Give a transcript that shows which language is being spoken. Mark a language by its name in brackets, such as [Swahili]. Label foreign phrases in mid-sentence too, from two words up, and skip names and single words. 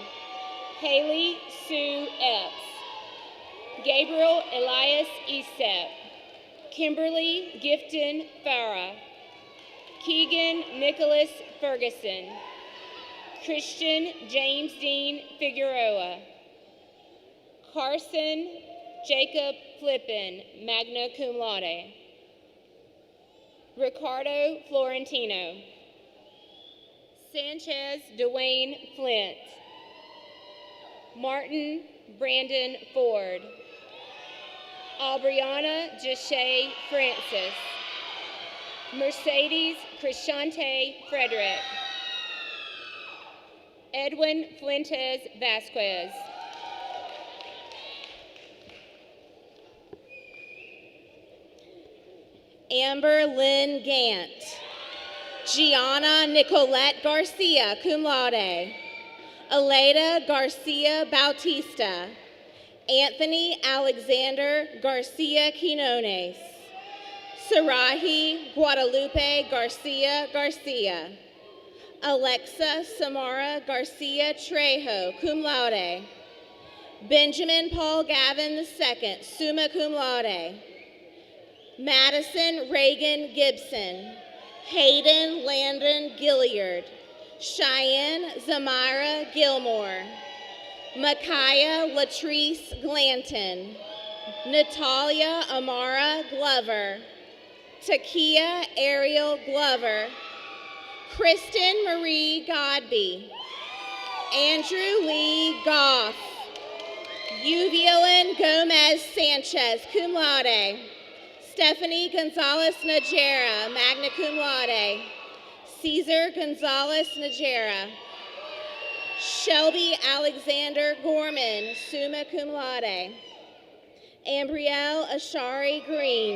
[English] Haley Sue Epps. Gabriel Elias Estep. Kimberly Gifton Farah. Keegan Nicholas Ferguson. Christian James Dean Figueroa. Carson Jacob Flippin, [Latin] magna cum laude. [English] Ricardo Florentino. Sanchez Dwayne Flint. Martin Brandon Ford. Aubriana Jashay Francis. Mercedes Krishante Frederick. Edwin Fuentes Vasquez. Amber Lynn Gant. Gianna Nicolette Garcia, [Latin] cum laude. [English] Aleda Garcia Bautista. Anthony Alexander Garcia Quinones. Sarahi Guadalupe Garcia Garcia. Alexa Samara Garcia Trejo, [Latin] cum laude. [English] Benjamin Paul Gavin II, [Latin] summa cum laude. [English] Madison Reagan Gibson. Hayden Landon Gilliard. Cheyenne Zamira Gilmore. Micaiah Latrice Glanton. Natalia Amara Glover. Takia Ariel Glover. Kristen Marie Godby. Andrew Lee Goff. Uvielin Gomez Sanchez, [Latin] cum laude. [English] Stephanie Gonzalez Najera, [Latin] magna cum laude. [English] Cesar Gonzalez Najera. Shelby Alexander Gorman, [Latin] summa cum laude. [English] Ambrielle Ashari Green.